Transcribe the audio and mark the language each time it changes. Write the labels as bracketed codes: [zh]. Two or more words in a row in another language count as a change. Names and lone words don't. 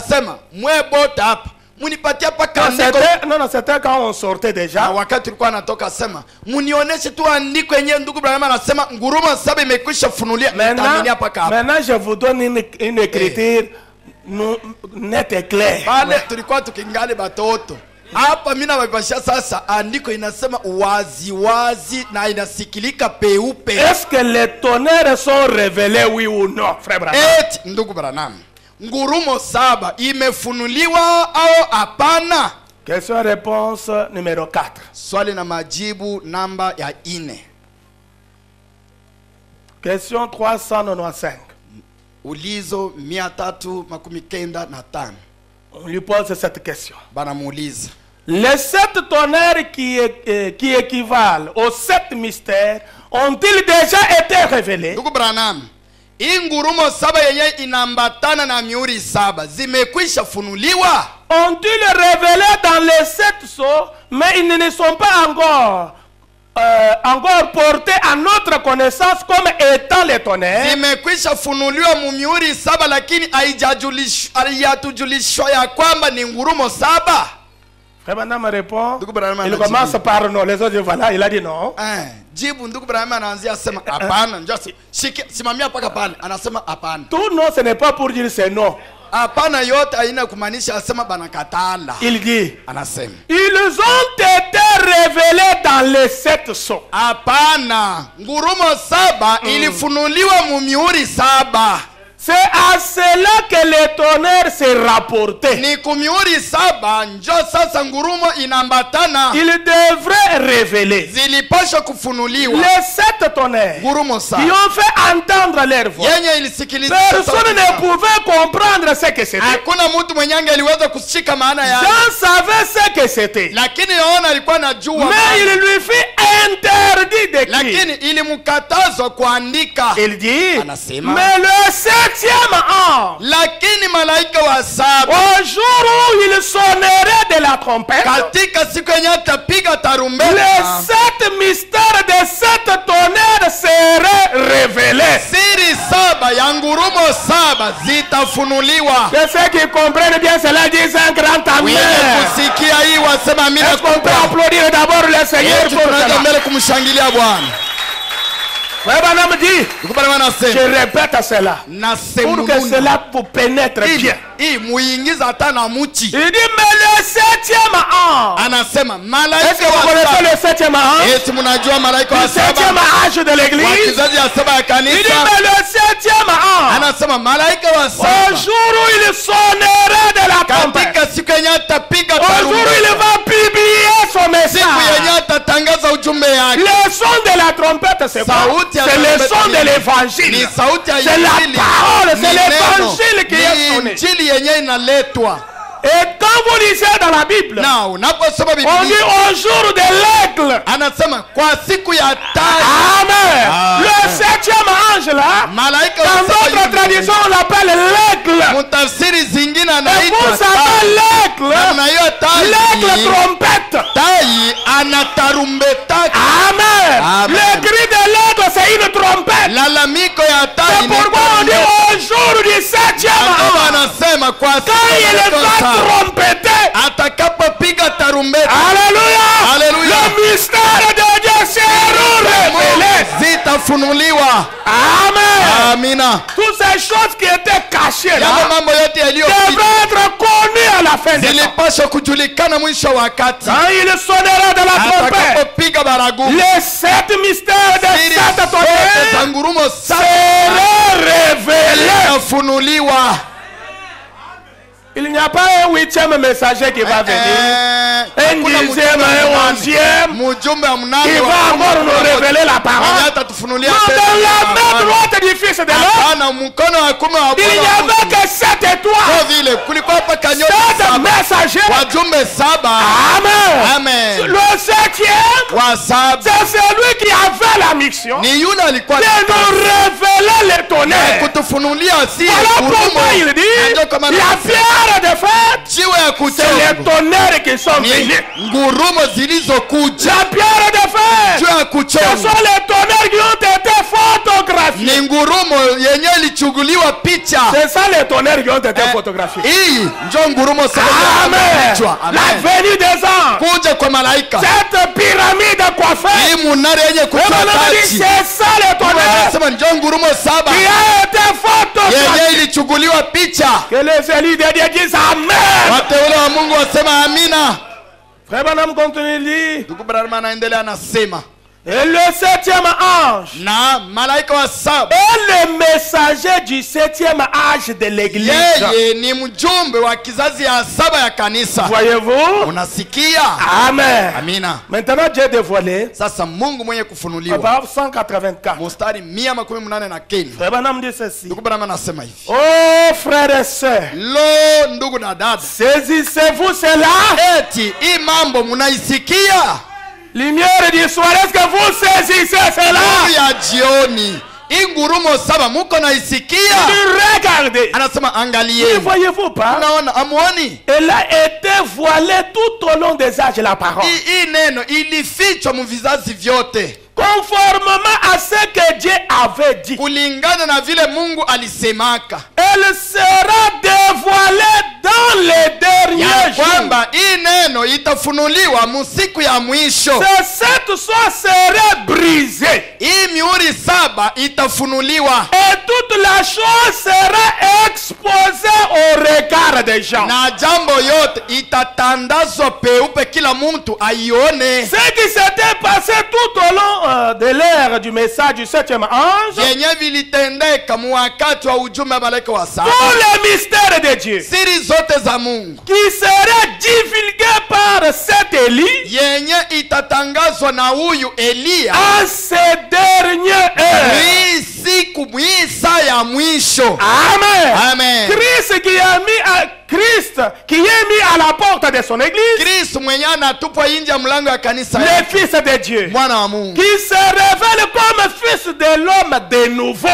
[fr] Non, c'était quand on sortait déjà. Maintenant je vous donne une écriture nette et claire. [sw] Hapa mimi nawapasha sasa andiko inasema wazi wazi na inasikilika peupe. [fr] Est-ce que les tonnerres sont révélés oui ou non, frère Branham? [sw] Ndugu Branham, ngurumo 7 imefunuliwa au hapana? [fr] Question réponse numéro 4. [sw] Swali na majibu namba ya 4. [fr] Question 395. [sw] Ulizo 395. [fr] On lui pose cette question. [sw] Banamuuliza. [fr] Les 7 tonnerres qui équivalent aux 7 mystères ont-ils déjà été révélés? [sw] Ndugu Branham, ngurumo 7 yenye inambatana na mihuri 7 zimekwisha funuliwa? [fr] Ont-ils révélé dans les 7 sceaux, mais ils ne sont pas encore portés à notre connaissance comme étant les tonnerres? [sw] Zimekwisha funuliwa mu mihuri 7 lakini haijatujulishwa ya kwamba ni ngurumo 7. [fr] Frère Branham répond, il commence par non, les autres voilà, il a dit non. [sw] Jibu ndugu Branham anaanzia sema hapana, njoo simamia paka pale, anasema hapana. [fr] Tout non, ce n'est pas pour dire c'est non. [sw] Hapana yote haina kumaanisha asema banakatala. [fr] Il dit, [sw] anasema [fr] ils ont été révélés dans les 7 sceaux. [sw] Hapana, ngurumo 7 ilifunuliwa mu mihuri 7. [fr] C'est à cela que le tonnerre s'est rapporté. [sw] Ni kumihuri saba njo sasa ngurumo inambatana. [fr] Il devrait révéler [sw] Zilipasha kufunuliwa. [fr] les 7 tonnerres [sw] Ngurumo [fr] qui [sw] saba. [fr] ont fait entendre leur voix. [sw] Yenye ilisikiliza. [fr] Personne ne pouvait comprendre ce que c'était. [sw] Hakuna mtu mwenye angeliweza kushika maana yake. [fr] Jean savait ce que c'était. [sw] Lakini Yohana alikuwa anajua. [fr] Mais il lui fit interdit d'écrire. [sw] Lakini ilimkatazwa kuandika. [fr] Il dit, [sw] Anasema. [fr] mais le 7e ange, [sw] Lakini malaika wa saba [fr] au jour où il sonnerait de la trompette, [sw] katika siku yenye atapiga tarumbeta, [fr] les 7 mystères de 7 tonnerres seraient révélés. [sw] siri saba ya ngurumo saba zitafunuliwa. [fr] Que ceux qui comprennent bien cela disent un grand [sw] Wenye [fr] amen. [sw] kusikia hii wasema amina. [fr] Est-ce qu'on peut applaudir d'abord le Seigneur pour [sw] Tunaanza [fr] cela? [sw] mbele kumshangilia Bwana. [fr] Ouais, madame dit, [sw] Tukubali wanasema. [fr] je répète cela [sw] Na [fr] pour que cela vous pénètre bien. [sw] hii muingiza hata na muchi. [fr] Il dit, mais le 7e ange. [sw] Anasema [fr] Est-ce [sw] malaika [fr] que vous [sw] wa [fr] connaissez [sw] saba. [fr] le 7e ange? [sw] Eti mnajua malaika wa [fr] Le 7e [sw] saba [fr] âge de [sw] wa [fr] l'église. [sw] kizazi ya saba ya [fr] Il dit, [sw] kanisa. [fr] mais le 7e ange, [sw] Anasema malaika wa [fr] au [sw] saba [fr] jour où il sonnerait de la trompette, [sw] katika siku yenye atapiga [fr] au jour où il [sw] tarumbeta, [fr] va publier son [sw] siku [fr] message, [sw] yenye atatangaza ujumbe yake. [fr] le son de la trompette, c'est quoi? [sw] Sauti ya [fr] C'est le [sw] trompeta [fr] son de [sw] ni [fr] l'évangile. [sw] sauti ya [fr] C'est la [sw] injili. [fr] parole, c'est [sw] Ni [fr] l'évangile qui est [sw] neno. [fr] sonné. [sw] Ni injili yenye inaletwa. [fr] Et quand vous lisez dans la Bible, [sw] Na unaposoma [fr] on dit [sw] Biblia [fr] au jour de l'aigle. [sw] anasema kwa siku ya tatu. [fr] Amen. [sw] Amen. [fr] Le 7e ange là, [sw] Malaika wa [fr] dans [sw] saba [fr] notre [sw] yuko. [fr] tradition, on l'appelle l'aigle. [sw] Mutafsiri zingine [fr] Et [sw] anaitwa [fr] vous savez l'aigle, [sw] namna hiyo [fr] l'aigle [sw] tai. [fr] trompette. [sw] Tai anatarumbetaka. [fr] Amen. [sw] Amen. [fr] Le cri de l'aigle, c'est une trompette. [sw] Lalamiko ya tai [fr] C'est [sw] ni [fr] pourquoi on dit [sw] tarumbeta. [fr] au jour du 7e [sw] Ndio [fr] ange, [sw] anasema kwa [fr] quand [sw] siku [fr] il [sw] ya [fr] va [sw] tatu [fr] trompeter. [sw] atakapopiga tarumbeta. [fr] Alléluia. [sw] Alléluia. [fr] Le mystère de Dieu sera révélé. [sw] Zitafunuliwa. [fr] Amen. [sw] Amina. [fr] Toutes ces choses qui étaient cachées là [sw] Yale mambo yote yaliyopita [fr] devraient être connues à la fin des temps. [sw] zilipaswa kujulikana mwisho wa wakati. [fr] Quand il sonnera de la trompette, [sw] Atakapopiga baragumu, [fr] les 7 mystères de [sw] siri [fr] 7 [sw] zote za [fr] tonnerres [sw] ngurumo saba [fr] seront révélés. [sw] zitafunuliwa. [fr] Il n'y a pas un 8e messager qui va venir. Un [sw] Hakuna [fr] 10e, un 11e [sw] mjumbe wa [fr] qui [sw] mnane [fr] va encore nous révéler la [sw] mwenye [fr] parole. [sw] atatufunulia [fr] Non, [sw] tena [fr] dans la main [sw] habari. [fr] droite du Fils de l'homme, [sw] Hapana, mkono wa kume wa [fr] il n'y [sw] Bwana wa [fr] avait [sw] Mungu. [fr] que 7 [sw] Kwa [fr] étoiles. [sw] vile kulikuwa hapa kanyota [fr] 7 [sw] saba, [fr] messagers. [sw] wajumbe saba. [fr] Amen. [sw] Amen. [fr] Le 7e, [sw] Wa saba [fr] c'est celui qui avait la mission [sw] ni yule alikuwa [fr] de nous révéler les tonnerres. [sw] kutufunulia si [fr] Voilà pourquoi il dit [sw] Ndio kama [fr] la [sw] anasema, [fr] pierre de fête, [sw] jiwe ya [fr] c'est les [sw] kuchonga [fr] tonnerres qui sont [sw] ni [fr] venus. [sw] ngurumo zilizokuja. [fr] La pierre de fête, [sw] Jiwe ya [fr] ce [sw] kuchonga [fr] sont les tonnerres qui ont été photographiés. [sw] ni ngurumo yenye ilichuguliwa picha. [fr] C'est ça les tonnerres qui ont été photographiés. [sw] Hii ndio ngurumo saba [fr] Amen. [sw] zilizokuja. [fr] La [sw] Amen. [fr] venue des anges. [sw] Kuja kwa malaika. [fr] Cette pyramide coiffée. [sw] Hii munara yenye [fr] Et [sw] kutoa [fr] maintenant, on dit, [sw] taji. [fr] c'est ça les tonnerres [sw] Anasema ndio ngurumo saba [fr] qui a été [sw] yenye [fr] photographié. [sw] ilichuguliwa picha. [fr] Que les élus de Dieu disent Amen. [sw] Wateule wa Mungu wasema amina. [fr] Frère Branham continue de dire, [sw] Ndugu Branham anaendelea anasema, [fr] et le 7e ange [sw] na malaika wa saba [fr] est le messager du 7e âge de l'église. [sw] yeye ni mjumbe wa kizazi ya saba ya kanisa. [fr] Voyez-vous? [sw] Unasikia? [fr] Amen. [sw] Amina. [fr] Maintenant, Dieu dévoilé. [sw] Sasa Mungu mwenye kufunuliwa. [fr] Papa 184. [sw] Mstari 189. [fr] Frère Branham dit ceci. [sw] Ndugu Branham anasema hivi. [fr] Oh frères et sœurs, [sw] Lo, ndugu na dada, [fr] saisissez-vous cela? [sw] eti hii mambo munaisikia? [fr] Lumière du soir, est-ce que vous saisissez cela? [sw] Nuru ya jioni, hii ngurumo saba muko naisikia? [fr] Regardez. [sw] Anasema [fr] Ne [sw] angalieni. [fr] voyez-vous pas? [sw] Unaona, amuoni? [fr] Elle a été voilée tout au long des âges, la parole. [sw] Hii neno ilifichwa mu vizazi vyote [fr] Conformément à ce que Dieu avait dit. [sw] kulingana na vile Mungu alisemaka [fr] Elle sera dévoilée dans les derniers [sw] ya [fr] jours. [sw] kwamba hii neno itafunuliwa musiku ya mwisho. [fr] Ces 7 soirs seraient brisés. [sw] Hii mihuri saba itafunuliwa [fr] Et toute la chose sera exposée au regard des gens. [sw] na jambo yote itatandazwa peupe, kila mtu aione. [fr] Ce qui s'était passé tout au long de l'ère du message du 7e ange, [sw] vyenye vilitendeka mu wakati wa ujumbe wa malaika wa saba, [fr] tous les mystères de Dieu [sw] siri zote za Mungu [fr] qui seraient divulgués par cet Élie [sw] yenye itatangazwa na huyu Eliya [fr] en ces dernières heures. [sw] hii siku saa ya mwisho. [fr] Amen. [sw] Amen. [fr] Christ qui est mis à la porte de son église, [sw] Kristo mwenye anatupwa nje ya mlango ya kanisa [fr] le [sw] yake, [fr] Fils de Dieu, [sw] mwana wa Mungu [fr] qui se révèle comme fils de l'homme de nouveau.